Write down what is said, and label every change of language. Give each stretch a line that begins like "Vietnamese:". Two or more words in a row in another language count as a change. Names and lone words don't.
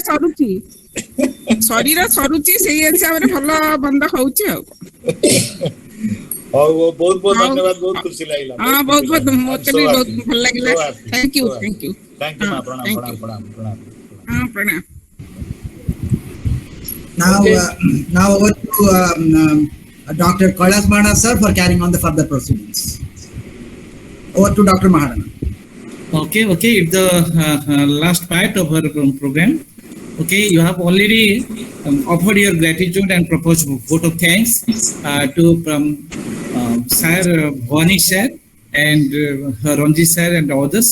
Odia: ଶରୀର ସରୁଛି ସେଇ ହିସାବରେ ଭଲ ବନ୍ଦ ହଉଛି ଆଉ ହଉ ବହୁତ ଧନ୍ୟବାଦ ବହୁତ ଖୁସି ଲାଗିଲା ହଁ ବହୁତ ମତେ ବି ବହୁତ ଭଲ ଲାଗିଲା
English: thank you
Odia: ମା ପ୍ରଣାମ ହଁ ପ୍ରଣାମ
English: Now over to Dr. Kailas Mahana sir for carrying on the further proceedings. Over to Dr. Mahana. Okay. It's the last part of our program. Okay, you have already offered your gratitude and proposed vote of thanks to Sir Bhavani sir and Ranjit sir and others.